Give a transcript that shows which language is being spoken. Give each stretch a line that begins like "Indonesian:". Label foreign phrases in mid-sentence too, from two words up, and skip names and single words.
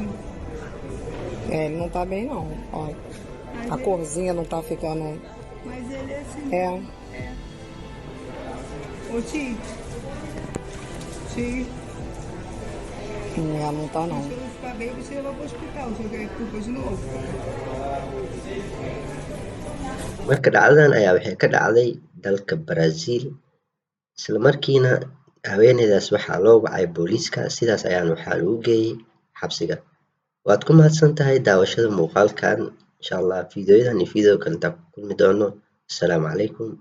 Portuguese: Ele não tá bem, não. Olha, a corzinha não tá ficando... Mas ele é assim. É, Ô tio. Tio, não tá, não. se eu não ficar bem, você leva pro hospital. Se eu ganhar culpa de novo.
Somali: Marka dhacdadan ayaa waxay ka dhacday dalka Brazil, isla markiina haweeneydaas waxaa loo wacay booliiska, sidaas ayaana waxaa lagu geeyey xabsiga. Waad ku mahadsan tahay daawashada muuqaalkan.
Arabic: إن شاء الله
Somali: fiidiyoyadan iyo fiidiyoo kale intaan ku kulmi doono.